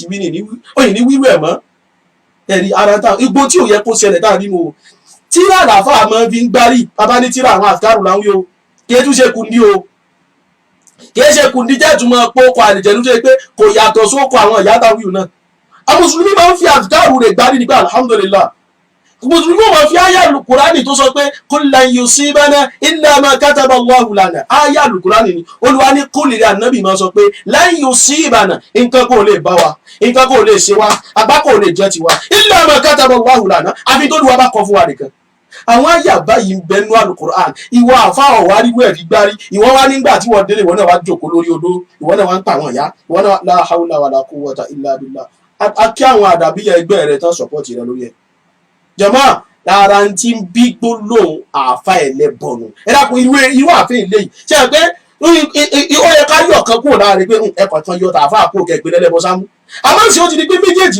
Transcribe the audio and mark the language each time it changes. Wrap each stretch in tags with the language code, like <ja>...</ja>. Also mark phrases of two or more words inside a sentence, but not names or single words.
<yo>wí ní òyìn ní wíwú ẹ̀ mọ́ ẹ̀rí ara ta igbó tí ò yẹ kó ṣẹlẹ̀ tàbí mo tíra làfà máa fi ń gbárí bàbá ní tíra àwọn àfikàrù láwọn yóò kí é tún ṣe kùndí o kí é ṣe kùndí jẹ́ ìtumọ̀ pọ́kọ àlìjẹ̀nu tó yẹ pé kò yàtọ̀ sóko àwọn ìyá táwọn yìí náà àwọn mùsùlùmí máa ń fi àfikàrù rẹ̀ gbárí nígbà alhamdulillah mùsùlùmí máa fi àyá Al-Qur'ani tó sọ pé</yo> <ar>قل لن يصيبنا إلا ما كتب الله لنا</ar> <yo>àyá Al-Qur'ani ni Olúwa ní kó lè rí ànábì máa sọ pé</yo> <ar>لن يصيبنا</ar> <yo>nǹkan kò lè bá wa nǹkan kò lè ṣe wa àgbá kò lè jẹ́ tiwa</yo> <ar>إلا ما كتب الله لنا</ar> <yo>àfi tó lùwà bá kọ fún wa nìkan àwọn àyà báyìí ń bẹnu Al-Qur'an ìwọ àfáà wá rí wẹ̀rí gbárí ìwọ wá nígbà tí wọ́n délé ìwọ náà wá jókòó lórí odó ìwọ náà wá ń pa àwọn ìyá ìwọ náà</yo> <ar>لا حول ولا قوة إلا بالله</ar> <yo>akí àwọn àdàbíyà ẹgbẹ́ rẹ̀ tán sọ̀pọ̀tì rẹ̀ lórí ẹ̀ jàmáà lára ń tí ń bí gbólóhùn àáfà ẹlẹ́bọ̀nù ẹ dákun irú àfẹ́ ilé yìí ṣe é pé ó yẹ ká yọ̀ kan kúrò láàrin pé ẹ̀kọ́ kan yọ tààfà kúrò kẹgbẹ́ lẹ́lẹ́bọ sámú àmọ́ ìṣe ó ti di pé méjèèjì</yo>